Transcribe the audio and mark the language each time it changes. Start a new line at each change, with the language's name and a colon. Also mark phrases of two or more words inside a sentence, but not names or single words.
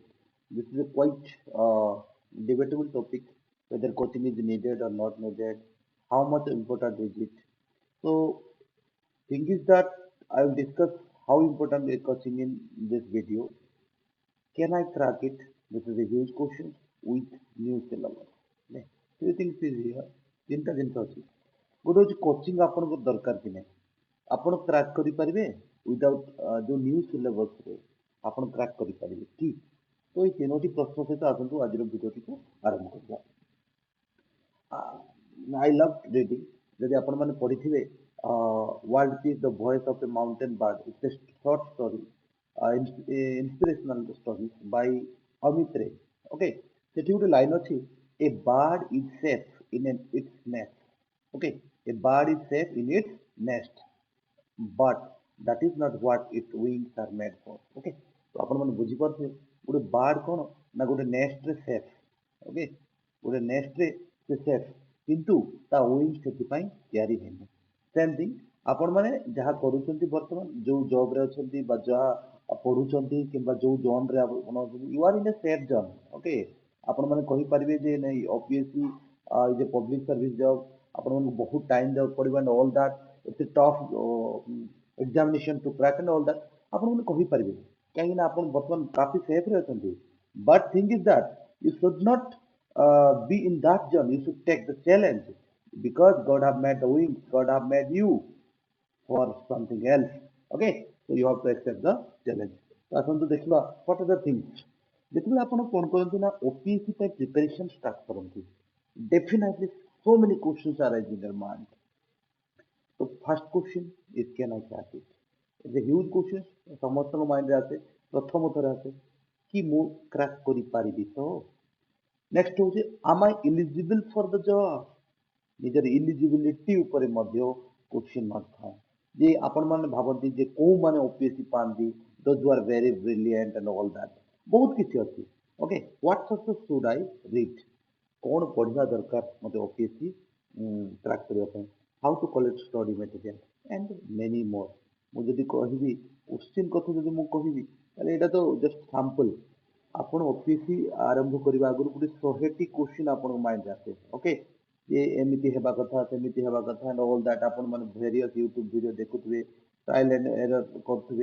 English: This is a quite debatable topic whether coaching is needed or not needed, how much important is it. So thing is that I will discuss how important is coaching in this video. Can I crack it? This is a huge question with new syllabus. Okay. Three things is here.
Odia: ତିନିଟା ଜିନିଷ ଅଛି ଗୋଟେ ହଉଛି କୋଚିଂ ଆପଣଙ୍କୁ ଦରକାର କି ନାହିଁ ଆପଣ କ୍ରାକ୍ କରିପାରିବେ ୱିଦାଉଟ୍ ଯୋଉ ନ୍ୟୁ ସିଲେବସରେ ଆପଣ କ୍ରାକ୍ କରିପାରିବେ କି ତ ଏଇ ତିନୋଟି ପ୍ରଶ୍ନ ସହିତ ଆସନ୍ତୁ ଆଜିର ଭିଡ଼ିଓଟିକୁ ଆରମ୍ଭ କରିବା
English: I love reading
Odia: ଯଦି ଆପଣମାନେ ପଢ଼ିଥିବେ
English: World is the voice of a mountain bird it's a short story inspirational story
Odia: by Amit Ray.
English: Okay,
Odia: ସେଠି ଗୋଟେ ଲାଇନ୍ ଅଛି
English: a bird is safe in its nest. Okay, a bird is safe in its nest, but that is not what its wings are made for.
Odia: Okay, ତ ଆପଣମାନେ ବୁଝିପାରୁଥିବେ ଗୋଟେ ବାର୍ଡ କ'ଣ ନା ଗୋଟେ ନେଷ୍ଟରେ ସେଫ୍. ଓକେ, ଗୋଟେ ନେଷ୍ଟରେ ସେ ସେଫ୍ କିନ୍ତୁ ତା ୱିଙ୍ଗ ସେଥିପାଇଁ ତିଆରି ହେଇନି.
English: same thing
Odia: ଆପଣମାନେ ଯାହା କରୁଛନ୍ତି ବର୍ତ୍ତମାନ ଯୋଉ ଜବ୍ରେ ଅଛନ୍ତି ବା ଯାହା ପଢୁଛନ୍ତି କିମ୍ବା ଯୋଉ ଜୋନ୍ରେ ଆପଣ ଅଛନ୍ତି
English: you are in a safe zone.
Odia: ଓକେ, ଆପଣମାନେ କହିପାରିବେ ଯେ ନାଇଁ
English: OPSC is a public service job,
Odia: ଆପଣମାନଙ୍କୁ ବହୁତ ଟାଇମ୍ ଦେବାକୁ ପଡ଼ିବ
English: and all that
Odia: ଏତେ
English: tough examination to crack and all that
Odia: ଆପଣମାନେ କହିପାରିବେ କାହିଁକି ନା ଆପଣ ବର୍ତ୍ତମାନ କାଫି ସେଫ୍ରେ ଅଛନ୍ତି.
English: But thing is that you should not be in that zone. You should take the challenge because God have made the wings, God have made you for something else. Okay, so you have to accept the challenge.
Odia: ତ ଆସନ୍ତୁ ଦେଖିବା
English: what are the things.
Odia: ଯେତେବେଳେ ଆପଣ କ'ଣ କରନ୍ତି ନା OPSC ପାଇଁ
English: preparation start
Odia: କରନ୍ତି
English: definitely so many questions arise in your mind. So first question is can I crack it? It's a huge question.
Odia: ସମସ୍ତଙ୍କ ମାଇଣ୍ଡରେ ଆସେ ପ୍ରଥମ ଥର ଆସେ କି ମୁଁ କ୍ରାକ୍ କରିପାରିବି ତ ନେକ୍ସଟ ହଉଛି
English: am I eligible for the job?
Odia: ନିଜର ଇଲିଜିବିଲିଟି ଉପରେ ମଧ୍ୟ
English: question mark
Odia: ଥାଏ ଯେ ଆପଣମାନେ ଭାବନ୍ତି ଯେ କୋଉମାନେ OPSC ପାଆନ୍ତି
English: those who are very brilliant and all that
Odia: ବହୁତ କିଛି ଅଛି. ଓକେ,
English: what sources should I read?
Odia: କ'ଣ ପଢ଼ିବା ଦରକାର ମୋତେ OPSC କ୍ରାକ୍ କରିବା ପାଇଁ,
English: how to collect study material and many more.
Odia: ମୁଁ ଯଦି କହିବି କୋଶ୍ଚିନ୍ କଥା ଯଦି ମୁଁ କହିବି ତାହେଲେ ଏଇଟା ତ
English: just sample.
Odia: ଆପଣ OPSC ଆରମ୍ଭ କରିବା ଆଗରୁ ଗୋଟେ 100ଟି କୋଶ୍ଚିନ୍ ଆପଣଙ୍କ ମାଇଣ୍ଡରେ ଆସେ. ଓକେ, ଯେ ଏମିତି ହେବା କଥା ସେମିତି ହେବା କଥା
English: and all that
Odia: ଆପଣମାନେ
English: various YouTube video
Odia: ଦେଖୁଥିବେ,
English: trial and error
Odia: କରୁଥିବେ.